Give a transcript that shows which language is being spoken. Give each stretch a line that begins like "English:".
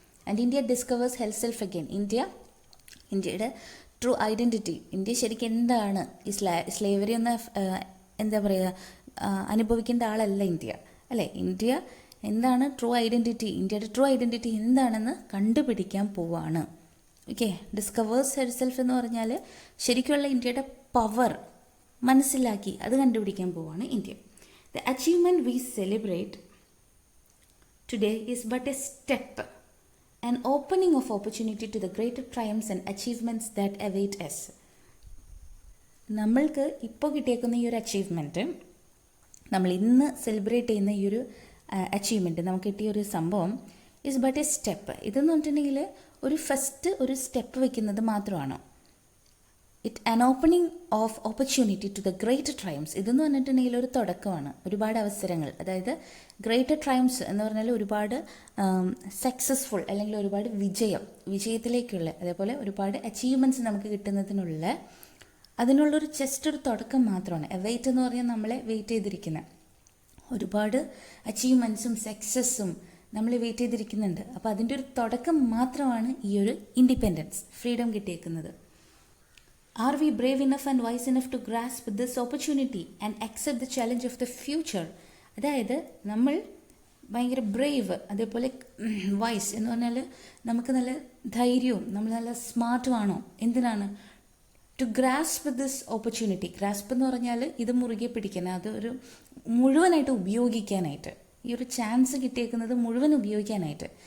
English: And India discovers herself again.
Malayalam: ഇന്ത്യയുടെ true identity, India ശരിക്കും എന്താണ്, ഈ സ്ലേവറി ഒന്ന് എന്താ പറയുക അനുഭവിക്കേണ്ട ആളല്ല ഇന്ത്യ, അല്ലേ? ഇന്ത്യ എന്താണ് ട്രൂ ഐഡൻറ്റിറ്റി, ഇന്ത്യയുടെ ട്രൂ ഐഡൻറ്റിറ്റി എന്താണെന്ന് കണ്ടുപിടിക്കാൻ പോവാണ്. ഓക്കെ,
English: discovers herself
Malayalam: എന്ന് പറഞ്ഞാൽ ശരിക്കുള്ള ഇന്ത്യയുടെ പവർ മനസ്സിലാക്കി അത് കണ്ടുപിടിക്കാൻ പോവാണ് India.
English: The achievement we celebrate today is but a step, an opening of opportunity to the greater triumphs and achievements that await us.
Malayalam: നമ്മൾക്ക് ഇപ്പോൾ കിട്ടിയേക്കുന്ന ഈ ഒരു അച്ചീവ്മെൻറ്റ്, നമ്മൾ ഇന്ന് സെലിബ്രേറ്റ് ചെയ്യുന്ന ഈ ഒരു അച്ചീവ്മെൻറ്റ്, നമുക്ക് കിട്ടിയ ഒരു സംഭവം
English: Is but a step.
Malayalam: ഇതെന്ന് പറഞ്ഞിട്ടുണ്ടെങ്കിൽ ഒരു സ്റ്റെപ്പ് വയ്ക്കുന്നത് മാത്രമാണ്.
English: an opening of opportunity to the greater triumphs.
Malayalam: ഇതെന്ന് പറഞ്ഞിട്ടുണ്ടെങ്കിൽ ഒരു തുടക്കമാണ്, ഒരുപാട് അവസരങ്ങൾ. അതായത് ഗ്രേറ്റർ ട്രയംസ് എന്ന് പറഞ്ഞാൽ ഒരുപാട് സക്സസ്ഫുൾ, അല്ലെങ്കിൽ ഒരുപാട് വിജയത്തിലേക്കുള്ള, അതേപോലെ ഒരുപാട് അച്ചീവ്മെൻറ്റ്സ് നമുക്ക് കിട്ടുന്നതിനുള്ള അതിനുള്ളൊരു ജസ്റ്റ് ഒരു തുടക്കം മാത്രമാണ്. വെയിറ്റ് എന്ന് പറഞ്ഞാൽ നമ്മളെ വെയിറ്റ് ചെയ്തിരിക്കുന്ന ഒരുപാട് അച്ചീവ്മെൻറ്റ്സും സക്സസ്സും നമ്മൾ വെയിറ്റ് ചെയ്തിരിക്കുന്നുണ്ട്. അപ്പോൾ അതിൻ്റെ ഒരു തുടക്കം മാത്രമാണ് ഈ ഒരു ഇൻഡിപെൻഡൻസ്, ഫ്രീഡം കിട്ടിയേക്കുന്നത്.
English: Are we brave enough and wise enough to grasp this opportunity and accept the challenge of the future?
Malayalam: അതായത് നമ്മൾ ഭയങ്കര ബ്രേവ്, അതേപോലെ വൈസ് എന്ന് പറഞ്ഞാൽ നമുക്ക് നല്ല ധൈര്യവും നമ്മൾ നല്ല സ്മാർട്ടുമാണോ, എന്തിനാണ്
English: To grasp this opportunity.
Malayalam: Grasp എന്ന് പറഞ്ഞാൽ ഇത് മുറുകെ പിടിക്കാൻ, അതൊരു മുഴുവനായിട്ട് ഉപയോഗിക്കാനായിട്ട്, ഈ ഒരു ചാൻസ് കിട്ടിയേക്കുന്നത് മുഴുവൻ ഉപയോഗിക്കാനായിട്ട്.